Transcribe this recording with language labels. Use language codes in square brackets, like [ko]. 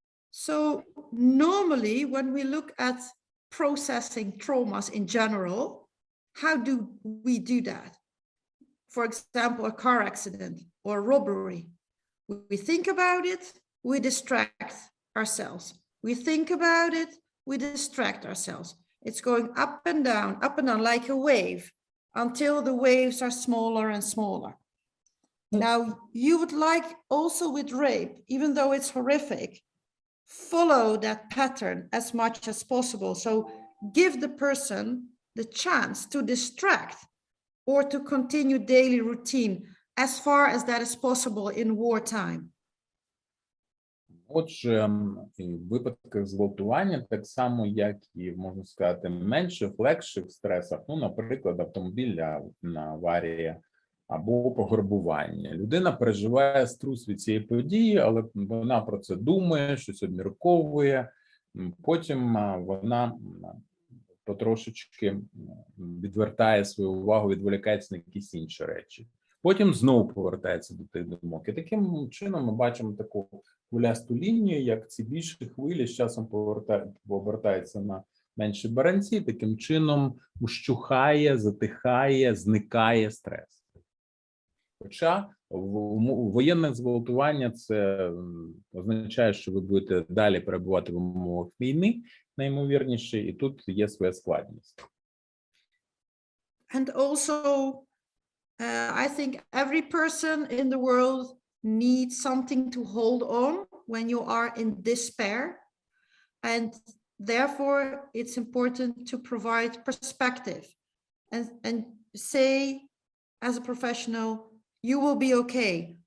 [en] So normally when we look at processing traumas in general, how do we do that? For example, a car accident or a robbery. We think about it, we distract ourselves. We think about it, we distract ourselves. It's going up and down like a wave until the waves are smaller and smaller. Now, you would like also with rape, even though it's horrific, follow that pattern as much as possible. So give the person the chance to distract or to continue daily routine as far as that is possible in wartime. [uk] Отже, в випадках зґвалтування, так само, як і, можна сказати, менших, легших стресах, ну, наприклад, автомобільна аварія або пограбування. Людина переживає струс від цієї події, але вона про це думає, щось обмірковує, потім вона потрошечки відвертає свою увагу, відволікається на якісь інші речі. Потім знову повертається до тих думок. І таким чином ми бачимо таку хвилясту лінію, як ці більші хвилі з часом повертаються на менші баранці, таким чином ущухає, затихає, зникає стрес. Хоча воєнне зґвалтування це означає, що ви будете далі перебувати в умовах війни, найімовірніше, і тут є своя складність. [en] And also, I think every person in the world needs something to hold on when you are in despair. And therefore, it's important to provide perspective and say, as a professional, you will be okay.